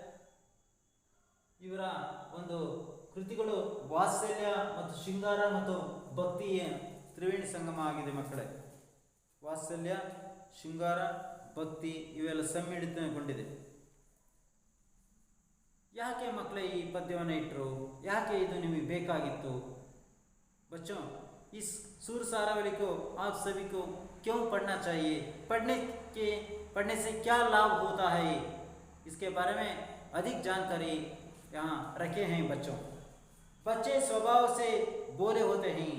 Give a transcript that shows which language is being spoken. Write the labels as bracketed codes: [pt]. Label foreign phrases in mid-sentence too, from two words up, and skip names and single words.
[kn] ಇವರ ಒಂದು ಕೃತಿಗಳು ವಾತ್ಸಲ್ಯ ಮತ್ತು ಶೃಂಗಾರ ಮತ್ತು ಭಕ್ತಿಯ ತ್ರಿವೇಣಿ ಸಂಗಮ ಆಗಿದೆ ಮಕ್ಕಳೇ. ವಾತ್ಸಲ್ಯ, ಶೃಂಗಾರ, ಭಕ್ತಿ ಇವೆಲ್ಲ ಸಮ್ಮಿಳಿತಗೊಂಡಿದೆ. ಯಾಕೆ ಮಕ್ಕಳೇ ಈ ಪದ್ಯವನ್ನು ಇಟ್ಟರು? ಯಾಕೆ ಇದು ನಿಮಗೆ ಬೇಕಾಗಿತ್ತು? [hi] बच्चों, इस सुरसारावली को आप सभी को क्यों पढ़ना चाहिए? पढ़ने से क्या लाभ होता है, इसके बारे में अधिक जानकारी यहाँ रखे हैं बच्चों। बच्चे स्वभाव से बोले होते हैं।